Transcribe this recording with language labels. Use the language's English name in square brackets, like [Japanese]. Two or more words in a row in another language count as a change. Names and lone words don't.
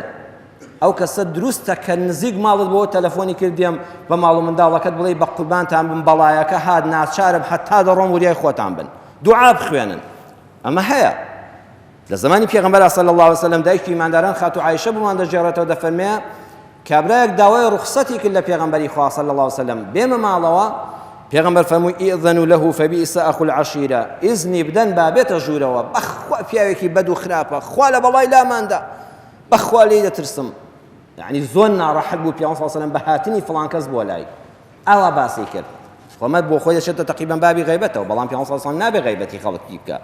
[Central Kurdish] ئەو کەسە دروستە کە نزیک ماڵت بۆ تەلەفۆنی کردیم بە ماڵ و منداڵەکەت بڵێ بە قوربانتان بن، بەڵایەکە هات ناچارم هەتا دەڕۆم وریای خۆتان بن، دوعا بخوێنن. ئەمە هەیە لە زمانی پێغەمبەر [Arabic] صلی الله علیه و سلم [Central Kurdish] دایکی ئیمانداران خاتو عایشە بمان دەجێڕێتەوە، دەفەرمێ کابرایەک داوای ڕوخسەتی کرد لە پێغەمبەری خوا [Arabic] صلی الله علیه و سلم [Central Kurdish] بێمە ماڵەوە، پێغەمبەر فەرمووی [Arabic] ئیئذەنوا له فبئس أخو العشيرة، [Central Kurdish] ئیزنی بدەن با بێتە ژوورەوە، بەخوا پیاوێکی بەد و خراپە، خوا لە بەڵای لاماندا، بەخوا لێی دەترسم. یعنی زۆر ناڕەحەت بوو پێغەمبەر [Arabic] صلی الله علیه و سلم [Central Kurdish] بە هاتنی فڵان کەس بۆ لای، ئاوا باسی کرد. خۆمەت بۆ خۆی دەچێتە تەقریبەن بابی غەیبەتەوە، بەڵام پێغەمبەر [Arabic] صلی الله علیه و سلم [Central Kurdish] نابێ غەیبەتی خەڵکی بکە.